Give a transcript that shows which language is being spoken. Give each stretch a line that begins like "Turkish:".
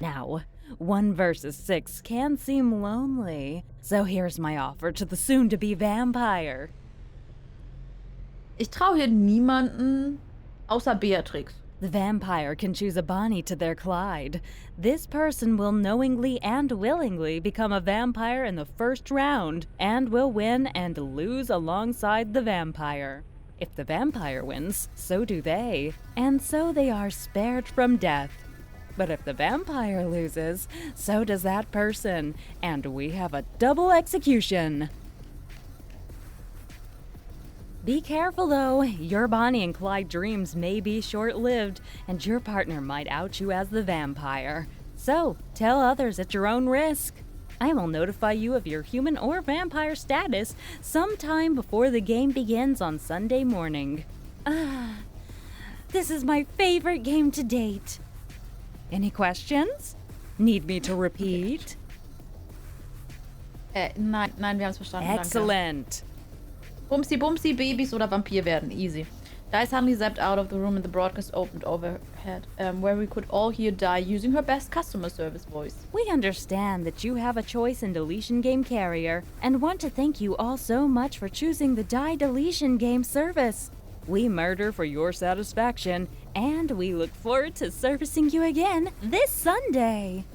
English: Now, 1 versus 6 can seem lonely, so here's my offer to the soon-to-be vampire.
German: Ich traue hier niemanden außer Beatrix.
English: The vampire can choose a Bonnie to their Clyde. This person will knowingly and willingly become a vampire in the first round and will win and lose alongside the vampire. If the vampire wins, so do they, and so they are spared from death. But if the vampire loses, so does that person, and we have a double execution. Be careful though, your Bonnie and Clyde dreams may be short-lived, and your partner might out you as the vampire. So, tell others at your own risk. I will notify you of your human or vampire status sometime before the game begins on Sunday morning. This is my favorite game to date. Any questions? Need me to repeat?
German: Nein, wir haben es verstanden.
English: Excellent.
German: Danke. Bumsi, Bumsi, Babys oder Vampir werden.
English: Easy. Di suddenly zapped out of the room and the broadcast opened overhead, where we could all hear Di using her best customer service voice. We understand that you have a choice in Deletion Game Carrier, and want to thank you all so much for choosing the Di Deletion Game service. We murder for your satisfaction, and we look forward to servicing you again this Sunday.